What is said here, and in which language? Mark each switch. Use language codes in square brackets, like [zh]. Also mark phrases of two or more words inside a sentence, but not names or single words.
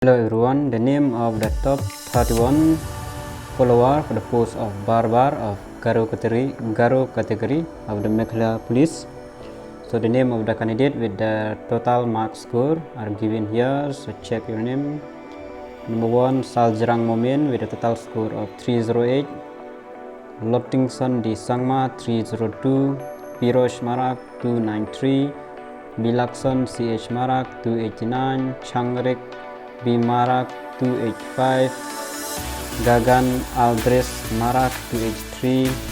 [en] Hello everyone, the name of the top 31 follower for the post of Barbar of Garo category of the Meghalaya Police. So the name of the candidate with the total mark score are given here, so check your name. Number 1, Saljarang Momin with a total score of 308, Loptingson Di Sangma 302, Pirosh Marak 293, Bilakson CH Marak 289, Changrik B Marak 285, Gagan Aldres Marak 283,